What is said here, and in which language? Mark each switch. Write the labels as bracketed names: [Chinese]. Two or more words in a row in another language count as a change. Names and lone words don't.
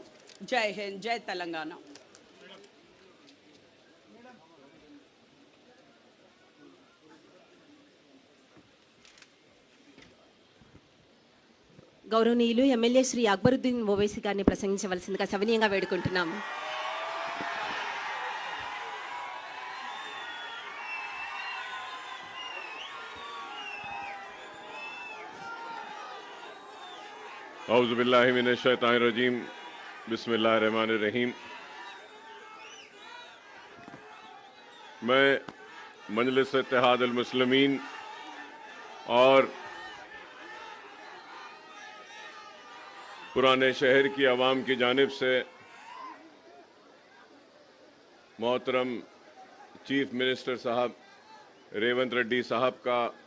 [Telugu] జై హింద్, జై తెలంగాణ. గౌరవనీయులు ఎమ్మెల్యే శ్రీ అక్బరుద్దీన్ ఓవైసీ గారిని ప్రసంగించవలసిందిగా సవినీయంగా వేడుకుంటున్నాం. [Arabic] أعوذ بالله من الشيطان الرجيم، بسم الله الرحمن الرحيم. [Urdu] میں مجلس اتحاد المسلمین اور پرانے شہر کی عوام کی جانب سے محترم [English] chief minister [Urdu] صاحب ریونت ریڈی صاحب کا